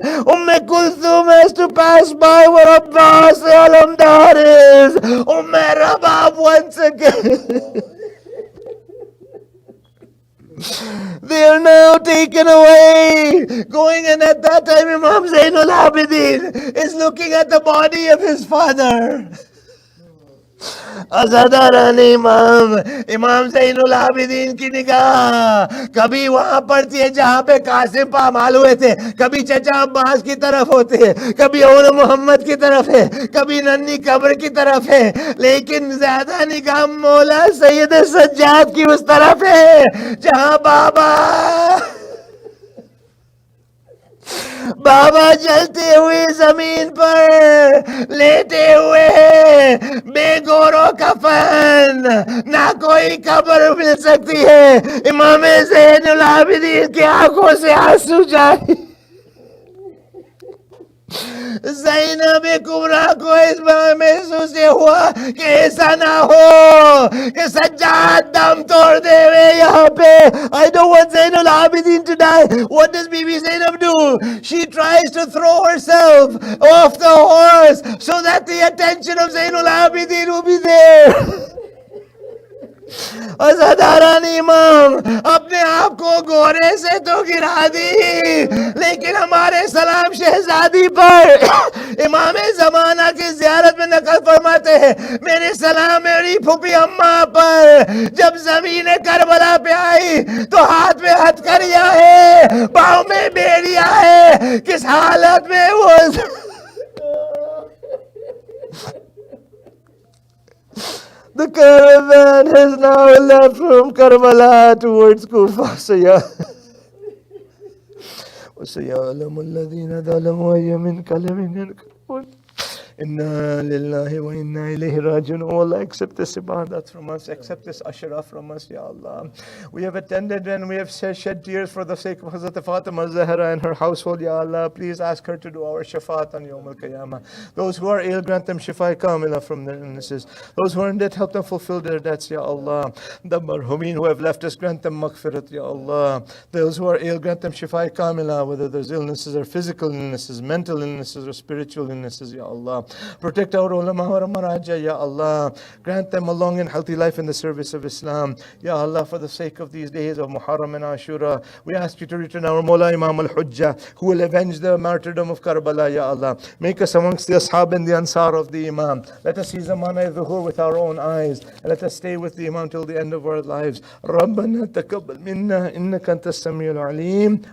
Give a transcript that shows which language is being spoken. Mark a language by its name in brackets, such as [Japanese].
[English] Kulthum has to pass by where Abbas Alamdar is. Rabab once again. They are now taken away, going, and at that time Imam Zainul Abidin is looking at the body of his father. [Hindi] अज़ादारान इमाम ज़ैनुल आबिदीन की निगाह कभी वहां पड़ती है जहां पे कासिम पामाल हुए थे, कभी चचा अब्बास की तरफ होते हैं, कभी और मोहम्मद की तरफ है, कभी नन्ही कब्र की तरफ है, लेकिन ज्यादा निगाह मौला सैयद सज्जाद की उस तरफ है जहां बाबा जलते हुए जमीन पर लेटे हुए बेगोरो कफन, ना कोई कब्र मिल सकती है. इमाम ज़ैनुल आबिदीन की आंखों से आंसू जारी. ज़ैनब कुबरा को इस बार महसूस ये हुआ कि ऐसा ना हो कि सज्जाद दम तोड़ देवे यहाँ पे. [English] I don't want Zainul Abidin to die. What does Bibi Zainab do? She tries to throw herself off the horse so that the attention of Zainul Abidin will be there. [Hindi] अज़ादारान इमाम अपने आप को घोड़े से तो गिरा दी, लेकिन हमारे सलाम शहजादी पर इमाम ज़माना की ज़ियारत में नकल फरमाते हैं, मेरे सलाम मेरी फूफी अम्मा पर जब ज़मीन करबला पे आई तो हाथ में हथकड़िया है, पाँव में बेड़िया है, किस हालत में वो [English] The caravan has now left from Karbala towards Kufa. [Arabic] وسيعلم الذين ظلموا أي منقلب ينقلبون Inna lillahi wa inna ilayhi rajiun. [English] Oh Allah, accept this ibadat from us, accept this ashraf from us, Ya Allah. We have attended and we have shed tears for the sake of Hazrat Fatima Zahra and her household, Ya Allah. Please ask her to do our shafaat on Yawm al-Qiyamah. Those who are ill, grant them shifa kamila from their illnesses. Those who are in debt, help them fulfill their debts, Ya Allah. The marhumin who have left us, grant them maghfirat, Ya Allah. Those who are ill, grant them shifa kamila, whether there's illnesses or physical illnesses, mental illnesses or spiritual illnesses, Ya Allah. Protect our ulama wa maraja, Ya Allah. Grant them a long and healthy life in the service of Islam. Ya Allah, for the sake of these days of Muharram and Ashura, we ask you to return our Mawla Imam al-Hujjah, who will avenge the martyrdom of Karbala, Ya Allah. Make us amongst the Ashab and the Ansar of the Imam. Let us see Zamana al-Dhuhur with our own eyes. And let us stay with the Imam till the end of our lives. [Arabic] ربنا تقبل منا إنك أنت السميع العليم.